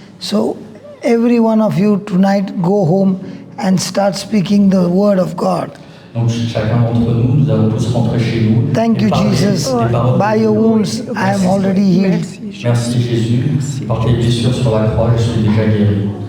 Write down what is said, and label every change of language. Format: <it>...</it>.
<en>So, every one of you tonight go home and start speaking the word of God.</en> <fr>Donc chacun d'entre nous, nous allons tous rentrer chez nous.</fr> <en>Thank you, Jesus. By your wounds, I am already healed.</en> <fr>Merci Jésus. Par tes blessures sur la croix, je suis déjà guéri.</fr>